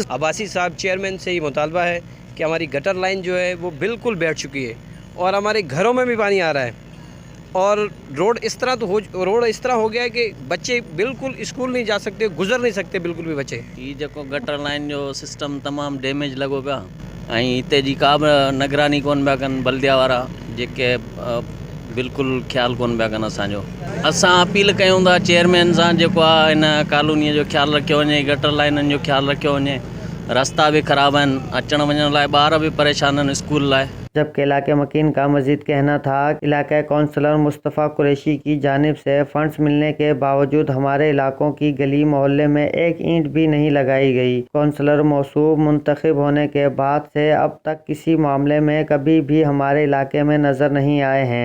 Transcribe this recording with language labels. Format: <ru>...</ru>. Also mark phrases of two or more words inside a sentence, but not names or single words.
<ur>عباسی صاحب چیئرمین سے ہی مطالبہ ہے کہ ہماری</ur> <en>gutter line</en> <ur>جو ہے وہ بالکل بیٹھ چکی ہے اور ہمارے گھروں میں بھی پانی آ رہا ہے. اور روڈ اس طرح ہو گیا ہے کہ بچے بالکل اسکول نہیں جا سکتے، گزر نہیں سکتے بالکل بھی بچے.</ur> <sd>ये जो</sd> <en>gutter line</en> <sd>जो सिस्टम तमाम डैमेज लगो पिया ऐं हिते जी का बि निगरानी कोन पिया कनि बल्दिया वारा, जेके बिल्कुल ख्याल कोन पिया कनि असांजो। असां अपील कयूं था चेयरमैन सां, जेको आहे इन कॉलोनीअ जो ख्याल रखियो वञे,</sd> <en>gutter lines</en> <sd>जो ख्याल रखियो वञे। रास्ता भी ख़राब आहिनि, अचण वञण लाइ ॿार भी परेशान आहिनि स्कूल लाइ।</sd> <ur>جبکہ علاقے مکین کا مزید کہنا تھا علاقہ کونسلر مصطفیٰ قریشی کی جانب سے فنڈز ملنے کے باوجود ہمارے علاقوں کی گلی محلے میں ایک اینٹ بھی نہیں لگائی گئی. کونسلر موصوف منتخب ہونے کے بعد سے اب تک کسی معاملے میں کبھی بھی ہمارے علاقے میں نظر نہیں آئے ہیں.</ur>